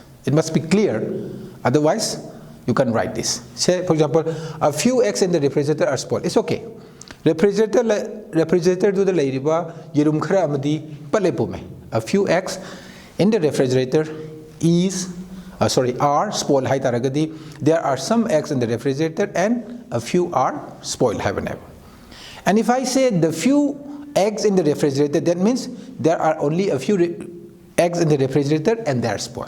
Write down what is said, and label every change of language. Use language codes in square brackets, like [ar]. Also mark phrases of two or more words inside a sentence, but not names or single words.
[en] It must be clear, otherwise you can write this. Say for example, a few eggs in the refrigerator are spoiled. It's okay. [mni] Refrigerator to the lairiba yerum khara amadi palepume. [en] A few eggs in the refrigerator are spoiled. There are some eggs in the refrigerator and a few are spoiled. And if I say the few eggs in the refrigerator, that means there are only a few eggs in the refrigerator and they are spoiled.